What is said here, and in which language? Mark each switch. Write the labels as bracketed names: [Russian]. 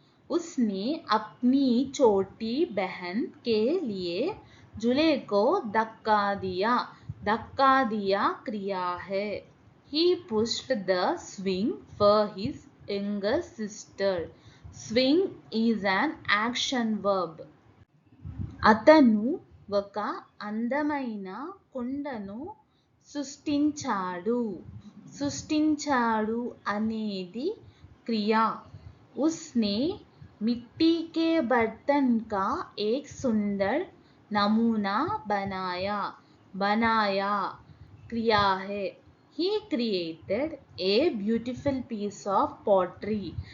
[Hindi] उसने अपनी छोटी बहन के लिए झूले को धक्का दिया. धक्का दिया क्रिया है. [English] He pushed the swing for his younger sister. Swing is an action verb. [Telugu] అతను ఒక అందమైన కుండను సృష్టించాడు. సృష్టించాడు అనేది క్రియ. [Hindi] उसने मिट्टी के बर्तन का एक सुंदर नमूना बनाया. बनाया क्रिया है. [English] He created a beautiful piece of pottery.